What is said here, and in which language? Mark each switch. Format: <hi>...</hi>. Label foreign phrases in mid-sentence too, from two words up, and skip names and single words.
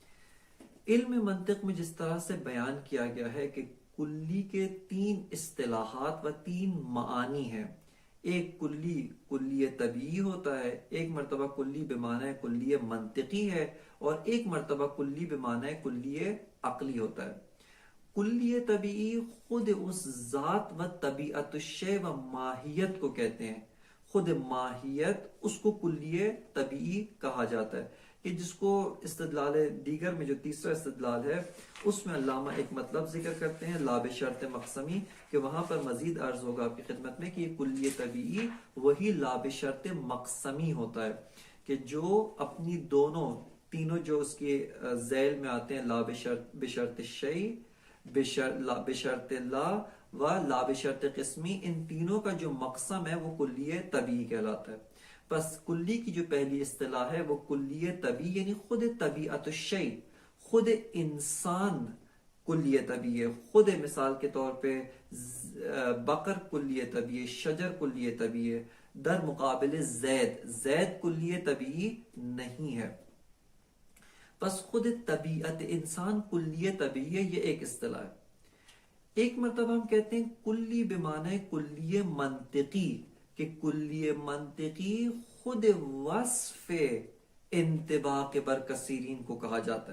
<ur>علم منطق میں جس طرح سے بیان کیا گیا ہے کہ کلی کے تین اصطلاحات و تین معانی ہیں، ایک کلی طبیعی ہوتا ہے، ایک مرتبہ کلی بمعنی کلی منطقی ہے، اور ایک مرتبہ کلی بمعنی کلی عقلی ہوتا ہے۔ کلی طبیعی خود اس ذات و</ur> <ar>طبیعت الشیء</ar> <ur>و ماہیت کو کہتے ہیں، خود ماہیت اس کو کلی طبیعی کہا جاتا ہے، کہ جس کو استدلال دیگر میں جو تیسرا استدلال ہے اس میں علامہ ایک مطلب ذکر کرتے ہیں</ur> <ar>لا بشرط مقسمی،</ar> <ur>کہ وہاں پر مزید عرض ہوگا آپ کی خدمت میں کہ یہ کلی طبیعی وہی لا بشرط مقسمی ہوتا ہے، کہ جو اپنی تینوں جو اس کے ذیل میں آتے ہیں،</ur> <ar>لا بشرط الشیء، بشرط لا، و لا بشرط قسمی،</ar> <ur>ان تینوں کا جو مقسم ہے وہ کلیہ طبیعی کہلاتا ہے. بس کلی کی جو پہلی اصطلاح ہے وہ کلیہ طبیعی، یعنی خود</ur> <ar>طبیعت الشیء،</ar> <ur>خود انسان کلیہ طبیعی ہے. خود مثال کے طور پہ بقر کلیہ طبیعی ہے، شجر کلیہ طبیعی ہے، در مقابل زید کلیہ طبیعی نہیں ہے. بس خود طبیعت انسان کلیہ طبیعی ہے، یہ ایک اصطلاح ہے. ایک مرتبہ ہم کہتے ہیں کلی بمعنی کلیہ منطقی، کہ کلیہ منطقی خود وصف انطباق برکثیرین کو کہا جاتا ہے.</ur>